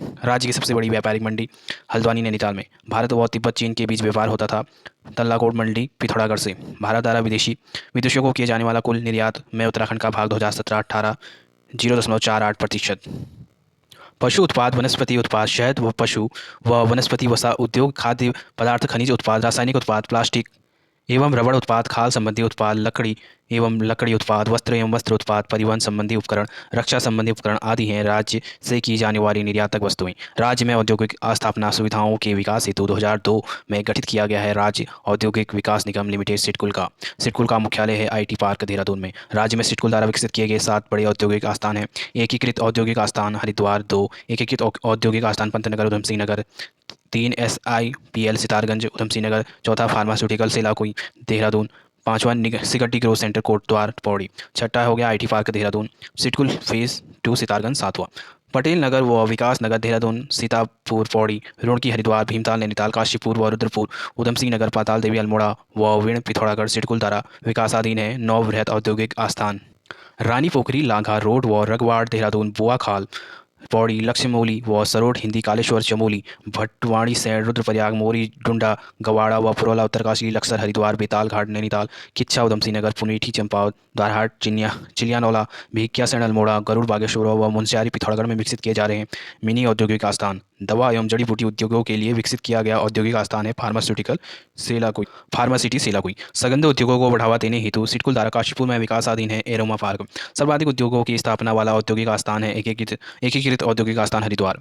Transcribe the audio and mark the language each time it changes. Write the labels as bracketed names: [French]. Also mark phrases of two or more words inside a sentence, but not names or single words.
[Hindi] राज्य की सबसे बड़ी व्यापारिक मंडी हल्द्वानी नैनीताल में। भारत व तिब्बत चीन के बीच व्यापार होता था तल्लाकोट मंडी पिथौरागढ़ से। भारत द्वारा विदेशियों को किए जाने वाला कुल निर्यात में उत्तराखंड का भाग 2017-18 0.48%। पशु उत्पाद, वनस्पति उत्पाद, शहद व पशु व वनस्पति वसा उद्योग, खाद्य पदार्थ, खनिज उत्पाद, रासायनिक उत्पाद, प्लास्टिक एवं रबड़ उत्पाद, खाल संबंधी उत्पाद, लकड़ी एवं लकड़ी उत्पाद, वस्त्र एवं वस्त्र उत्पाद, परिवहन संबंधी उपकरण, रक्षा संबंधी उपकरण आदि हैं राज्य से की जाने वाली निर्यातक वस्तुएं। राज्य में औद्योगिक स्थापना सुविधाओं के विकास हेतु 2002 में गठित किया गया है राज्य औद्योगिक विकास निगम लिमिटेड सिडकुल का। सिडकुल का मुख्यालय है आईटी पार्क देहरादून में। राज्य में सिडकुल द्वारा विकसित किए गए 7 बड़े औद्योगिक आस्थान हैं। एकीकृत औद्योगिक आस्थान हरिद्वार 2, एकीकृत औद्योगिक आस्थान पंतनगर उधमसिंह नगर 3, SIPL सितारगंज उधमसिंह नगर 4, फार्मास्यूटिकल सेलाकुई देहरादून 5वां सिकटी ग्रोथ सेंटर कोटद्वार पौड़ी 6 हो गया आईटी पार्क देहरादून सिडकुल फेज 2 सितारगंज 7वां। पटेल नगर व विकास नगर देहरादून सीतापुर पौड़ी रुड़की हरिद्वार भीमताल नैनीताल काशीपुर व रुद्रपुर उधमसिंह नगर पाताल देवी अल्मोड़ा व विण पिथौरागढ़ सिडकुल द्वारा विकासाधीन है 9 बृहद औद्योगिक आस्थान। रानी पोखरी लांघा रोड व रगवाड़ देहरादून बुआखाल पौड़ी लक्ष्मौली व सरोड हिंदी कालेश्वर चमोली भटवाड़ी सैण रुद्रप्रयाग मोरी डुंडा गवाड़ा व पुरौला उत्तरकाशी लक्सर हरिद्वार बेताल घाट नैनीताल किच्छा उधमसिंह नगर पुनेठी चंपावत दारहाट चिलियानौला भिकिया सैण अल्मोड़ा गरुड़ बागेश्वर व मुनस्यारी पिथौरागढ़ में विकसित किए जा रहे हैं मिनी औद्योगिक आस्थान। दवा एवं जड़ी बूटी उद्योगों के लिए विकसित किया गया औद्योगिक आस्थान है फार्मासिटी सेलाकुई। सगंध उद्योगों को बढ़ावा देने हेतु सिडकुल द्वारा काशीपुर में विकासाधीन है एरोमा पार्क। सर्वाधिक उद्योगों की स्थापना वाला औद्योगिक आस्थान है एकीकृत औद्योगिक आस्थान हरिद्वार।